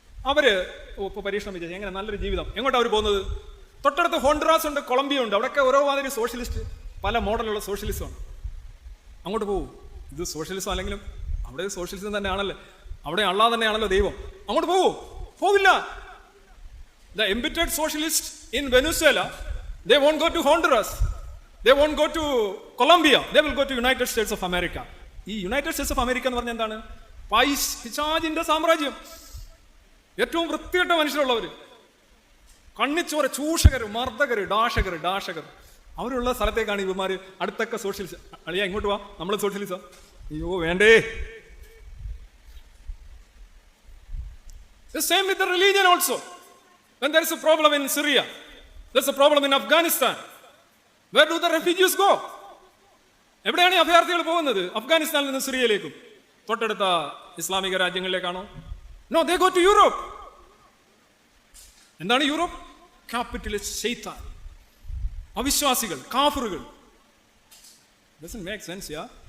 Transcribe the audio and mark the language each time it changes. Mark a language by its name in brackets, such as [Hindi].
[Malayalam] അവര് ഇപ്പോൾ പരീക്ഷണം വിജയിച്ചു എങ്ങനെ നല്ലൊരു ജീവിതം, എങ്ങോട്ടാണ് അവർ പോകുന്നത്? തൊട്ടടുത്ത് ഹോണ്ടുറാസ് ഉണ്ട്, കൊളംബിയ ഉണ്ട്. അവിടെയൊക്കെ ഓരോ മാതിരി സോഷ്യലിസ്റ്റ്, പല മോഡലുള്ള സോഷ്യലിസമാണ്. അങ്ങോട്ട് പോകും. ഇത് സോഷ്യലിസം അല്ലെങ്കിലും അവിടെ സോഷ്യലിസം തന്നെയാണല്ലോ, അവിടെ അള്ളാഹ് തന്നെയാണല്ലോ ദൈവം. അങ്ങോട്ട് പോവില്ല. [English] The embittered socialists in Venezuela, they won't go to Honduras, they won't go to Colombia, they will go to United States of America. [Malayalam] ഈ യുണൈറ്റഡ് സ്റ്റേറ്റ്സ് ഓഫ് അമേരിക്ക എന്ന് പറഞ്ഞാൽ എന്താണ്? പിശാചിന്റെ സാമ്രാജ്യം. ഏറ്റവും വൃത്തികെട്ട മനുഷ്യരുള്ളവർ, കണ്ണിച്ചോര, ചൂഷകര്, മർദ്ദകര്, ഡാഷകർ അവരുള്ള സ്ഥലത്തേക്കാണ് ഇവന്മാര് അടുത്തൊക്കെ സോഷ്യലിസം. അളിയാ ഇങ്ങോട്ട് വാ, നമ്മൾ സോഷ്യലിസം. അയ്യോ വേണ്ടേ. [English] The same with the religion also. When there is a problem in Syria, there is a problem in Afghanistan, where do the refugees go? [Malayalam] എവിടെയാണ് ഈ അഭയാർത്ഥികൾ പോകുന്നത്? അഫ്ഗാനിസ്ഥാനിൽ നിന്ന് സിറിയയിലേക്കും തൊട്ടടുത്ത ഇസ്ലാമിക രാജ്യങ്ങളിലേക്കാണോ? No, [English] they go to Europe. [Malayalam] എന്താണ് യൂറോപ്പ്? ക്യാപിറ്റലിസ്റ്റ് ശൈത്താൻ, അവിശ്വാസികൾ, കാഫറുകൾ. [English] Doesn't make sense, yeah?